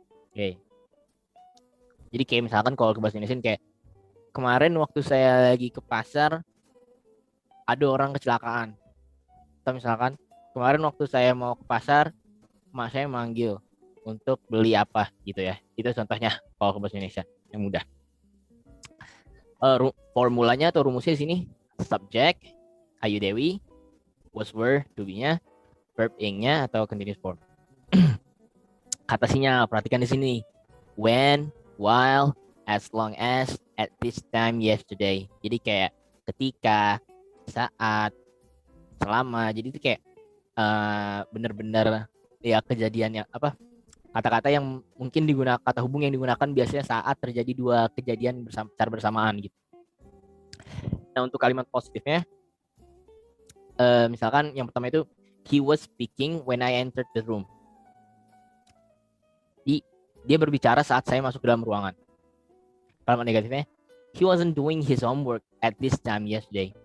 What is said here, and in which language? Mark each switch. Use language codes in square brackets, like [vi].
[id] Oke. Jadi kayak misalkan kalau ke bahasa Indonesia kayak kemarin waktu saya lagi ke pasar ada orang kecelakaan. Atau misalkan kemarin waktu saya mau ke pasar mak saya manggil untuk beli apa gitu ya. Itu contohnya kalau ke bahasa Indonesia yang mudah. Formulanya atau rumusnya di sini subject Ayu Dewi, was were to be-nya, verb ing-nya atau continuous form. Kata sinyal perhatikan di sini. [en] When, while, as long as, at this time yesterday. [id] Jadi kayak ketika, saat, selama. Jadi itu kayak bener-bener ya kejadian yang kata-kata yang mungkin digunakan, kata hubung yang digunakan biasanya saat terjadi 2 kejadian secara bersamaan gitu. Nah untuk kalimat positifnya, misalkan yang pertama itu [en] he was speaking when I entered the room. [id] Dia berbicara saat saya masuk ke dalam ruangan. Kalimat negatifnya, [en] he wasn't doing his homework at this time yesterday.